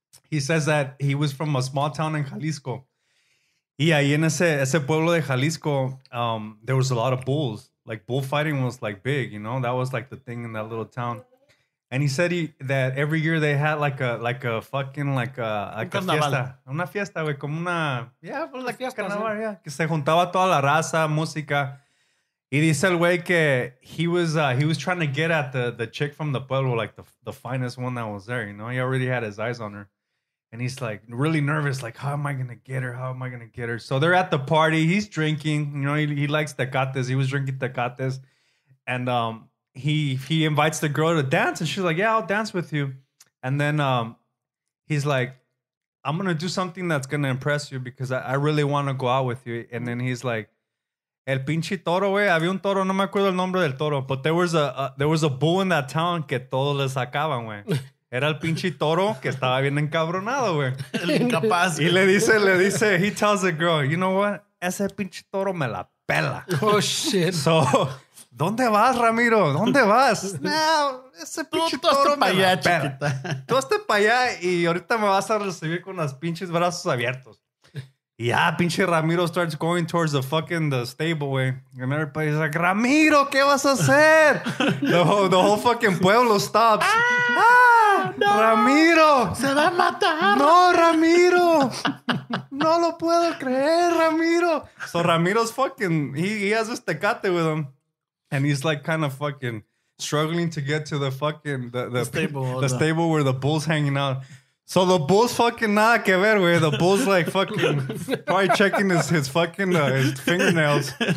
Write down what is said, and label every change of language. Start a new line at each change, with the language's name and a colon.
English: He says that he was from a small town in Jalisco.
Spanish: Y ahí en ese pueblo de Jalisco,
English: there was a lot of bulls. Like bullfighting was like big, you know? That was like the thing in that little town. And he said that every year they had like a fucking like a fiesta.
Spanish: Una fiesta, güey, como una... Yeah, pues like fiesta, carnaval, yeah. Que se juntaba toda la raza, música. Y dice el güey que
English: he was trying to get at the chick from the pueblo, like the finest one that was there, you know? He already had his eyes on her. And he's like really nervous, like, how am I going to get her? How am I going to get her? So they're at the party. He's drinking. You know, he likes tecates. He was drinking tecates. And he invites the girl to dance. And she's like, yeah, I'll dance with you. And then he's like, I'm going to do something that's going to impress you because I really want to go out with you. And then he's like,
Spanish: El pinche toro, güey. Había un toro, no me acuerdo el nombre del toro,
English: but there was a bull in that town
Spanish: que todos le sacaban, güey. Era el pinche toro que estaba bien encabronado, güey. El incapaz. Y le dice,
English: he tells the girl, you know what?
Spanish: Ese pinche toro me la pela.
English: Oh, shit.
Spanish: So, ¿dónde vas, Ramiro? ¿Dónde vas? No, ese pinche toro me la pela. Tú hazte para allá y ahorita me vas a recibir con los pinches brazos abiertos. Y ya, pinche
English: Ramiro starts going towards the stable, way. And everybody's like, Ramiro,
Spanish: ¿qué vas a hacer?
English: The whole fucking pueblo stops. No, Ramiro.
Spanish: Se va a matar. No, Ramiro. No lo puedo creer, Ramiro.
English: So Ramiro's fucking, he has this tecate with him. And he's like kind of fucking struggling to get to the fucking, the stable where the bull's hanging out. So the bull's fucking
Spanish: nada que ver, güey.
English: The bull's like fucking probably checking his fucking his fingernails.